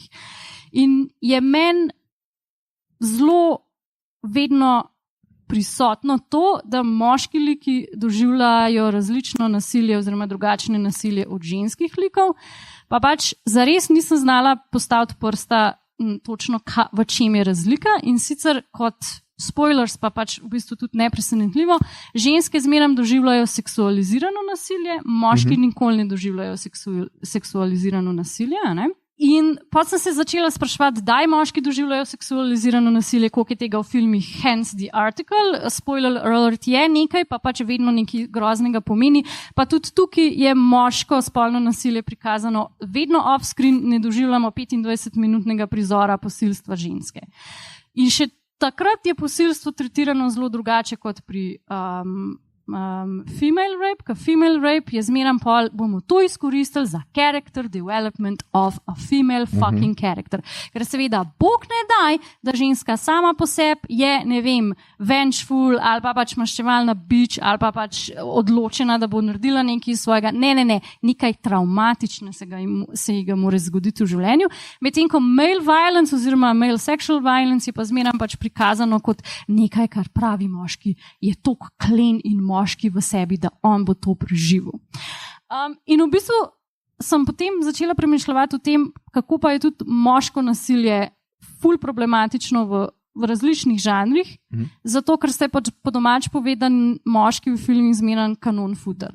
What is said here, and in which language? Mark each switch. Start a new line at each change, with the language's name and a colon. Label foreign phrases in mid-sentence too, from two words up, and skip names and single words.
Slovenian: In je meni zelo vedno prisotno to, da moški liki doživljajo različno nasilje oziroma drugačne nasilje od ženskih likov, pa pač zares nisem znala postaviti prsta točno v čem je razlika in sicer kot spoilers pa pač v bistvu tudi nepresenetljivo, ženske zmeraj doživljajo seksualizirano nasilje, moški nikoli ne doživljajo seksualizirano nasilje, ne? In potem sem se začela spraševati, kdaj moški doživljajo seksualizirano nasilje, koliko je tega v filmih,
English: hence the article, spoiler alert
Slovenian: je nekaj, pa pač vedno nekaj groznega pomeni, pa tudi tukaj je moško spolno nasilje prikazano vedno off-screen, ne doživljamo 25-minutnega prizora posilstva ženske. In še takrat je posilstvo tretirano zelo drugače kot pri
English: female rape,
Slovenian: ker
English: female rape
Slovenian: je zmeram pol, bomo to izkoristili za
English: character development of a female fucking character.
Slovenian: Ker seveda Bog ne daj, da ženska sama po sebi je, ne vem, vengeful ali pa pač maščevalna bitch ali pa pač odločena, da bo naredila nekaj svojega. Ne, nekaj traumatično se ji ga mora zgoditi v življenju. Medtem ko
English: male violence
Slovenian: oziroma
English: male sexual violence
Slovenian: je pa zmeram pač prikazano kot nekaj, kar pravi moški, je tok klen in moški v sebi, da on bo to preživel. In v bistvu sem potem začela premišljati o tem, kako pa je tudi moško nasilje ful problematično v različnih žanrih, zato ker ste pač po domač povedan moški v filmih zmeran
English: kanon footer.